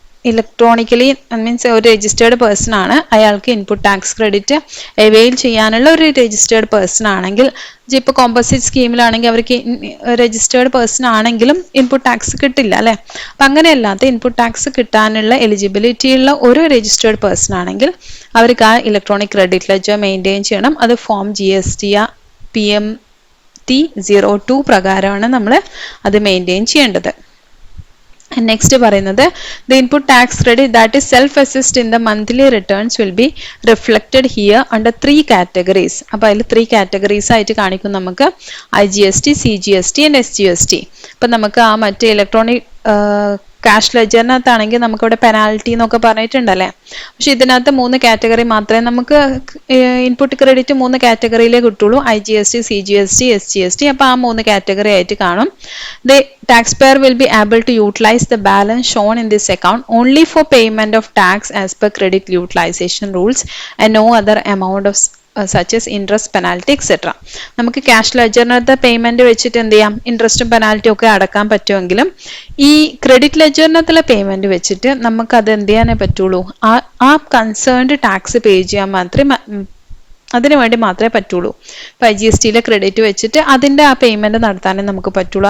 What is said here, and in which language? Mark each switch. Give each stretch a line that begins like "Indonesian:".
Malayalam: Electronically means ഒരു registered person ആണ്, അയാൾക്ക് ഇൻപുട്ട് ടാക്സ് ക്രെഡിറ്റ് അവെയിൽ ചെയ്യാനുള്ള ഒരു രജിസ്റ്റേർഡ് പേഴ്സൺ ആണെങ്കിൽ, ഇപ്പോൾ കോമ്പോസിറ്റ് സ്കീമിലാണെങ്കിൽ അവർക്ക് രജിസ്റ്റേർഡ് പേഴ്സൺ ആണെങ്കിലും ഇൻപുട്ട് ടാക്സ് കിട്ടില്ല അല്ലേ. അപ്പം അങ്ങനെയല്ലാത്ത ഇൻപുട്ട് ടാക്സ് കിട്ടാനുള്ള എലിജിബിലിറ്റി ഉള്ള ഒരു രജിസ്റ്റേർഡ് പേഴ്സൺ ആണെങ്കിൽ അവർക്ക് ആ ഇലക്ട്രോണിക് ക്രെഡിറ്റ് ലെഡ്ജർ മെയിൻറ്റെയിൻ ചെയ്യണം. അത് ഫോം GST PMT02 പ്രകാരമാണ് നമ്മൾ അത് മെയിൻറ്റെയിൻ ചെയ്യേണ്ടത്. നെക്സ്റ്റ് പറയുന്നത്
English: the input tax credit that is self-assessed in the monthly returns will be reflected here under 3 categories.
Malayalam: അപ്പോൾ അതിൽ 3 categories ആയിട്ട് കാണിക്കും നമുക്ക് IGST, CGST and SGST. അപ്പം നമുക്ക് ആ മറ്റേ ഇലക്ട്രോണിക് ക്യാഷ് ലെഡ്ജറിനകത്താണെങ്കിൽ നമുക്കിവിടെ പെനാൽറ്റി എന്നൊക്കെ പറഞ്ഞിട്ടുണ്ടല്ലേ. പക്ഷെ ഇതിനകത്ത് 3 കാറ്റഗറി മാത്രമേ നമുക്ക് ഇൻപുട്ട് ക്രെഡിറ്റ് 3 കാറ്റഗറിയിലേ കിട്ടുള്ളൂ, IGST, CGST, SGST. അപ്പോൾ ആ 3 കാറ്റഗറി ആയിട്ട് കാണും.
English: The taxpayer will be able to utilize the balance shown in this account only for payment of tax as per credit utilization rules and no other amount of such as interest, penalty, etc.
Malayalam: നമുക്ക് cash ലെഡ്ജറിനകത്ത് payment വെച്ചിട്ട് എന്ത് ചെയ്യാം, ഇൻട്രസ്റ്റും penalty ഒക്കെ അടക്കാൻ പറ്റുമെങ്കിലും ഈ credit ലെഡ്ജറിനകത്തുള്ള payment വെച്ചിട്ട് നമുക്ക് അത് എന്ത് ചെയ്യാനേ പറ്റുള്ളൂ, ആ കൺസേൺഡ് ടാക്സ് പേ ചെയ്യാൻ മാത്രമേ അതിനു വേണ്ടി മാത്രമേ പറ്റുള്ളൂ. ഇപ്പോൾ IGSTയിലെ ക്രെഡിറ്റ് വെച്ചിട്ട് അതിൻ്റെ ആ പേയ്മെന്റ് നടത്താനേ നമുക്ക് പറ്റുള്ളൂ.